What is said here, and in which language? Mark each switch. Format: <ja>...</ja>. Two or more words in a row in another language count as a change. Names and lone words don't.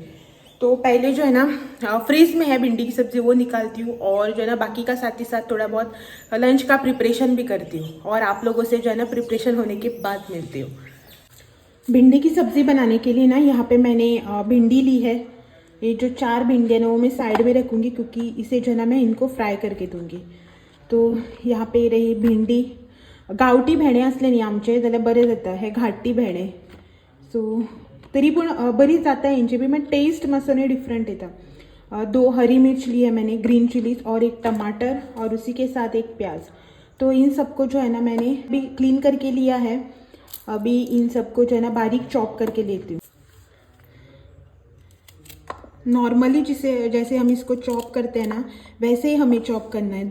<hi>तो पहले जो है ना फ्रीज में है भिंडी की सब्ज़ी, वो निकालती हूँ और जो है ना बाकी का साथ ही साथ थोड़ा बहुत लंच का प्रिपरेशन भी करती हूँ और आप लोगों से जो है ना प्रिपरेशन होने के बाद मिलती हूँ। भिंडी की सब्ज़ी बनाने के लिए ना यहाँ पे मैंने भिंडी ली है। ये जो 4 भिंडी है ना वो मैं साइड में रखूँगी क्योंकि इसे जो है ना मैं इनको फ्राय करके दूँगी। तो यहाँ पे रही भिंडी,</hi> <kok>गावठी भेंडे असले न्ही आमचे जाल्यार बरें जाता, हे घाटी भेंडे। सो तरी पूण बरी जाता हेंची बी, मात टेस्ट मातसो न्ही डिफरंट येता।</kok> <hi>2 हरी मिर्च ली है मैंने,</hi> <en>green chillies</en> <hi>और एक टमाटर और उसी के साथ एक प्याज। तो इन सबको जो है ना मैंने भी क्लीन करके लिया है। अभी इन सबको जो है ना बारीक चॉप करके लेती हूँ। नॉर्मली जैसे हम इसको चॉप करते हैं ना वैसे ही हमें चॉप करना है।</hi>